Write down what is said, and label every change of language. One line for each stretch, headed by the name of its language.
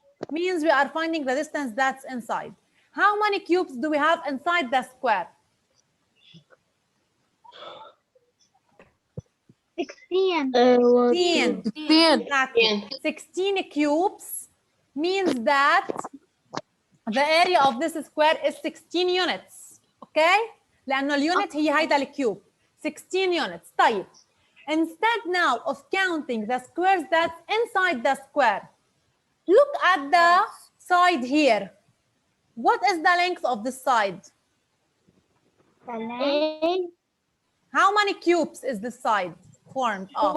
English: Means we are finding the distance that's inside. How many cubes do we have inside the square? 16. 16 cubes means that the area of this square is 16 units. Okay?
Arabic: لأنه اليونت هي هيدا الكيوب.
English: 16 units.
Arabic: طيب.
English: Instead now of counting the squares that's inside the square, look at the side here. What is the length of this side? How many cubes is this side formed of?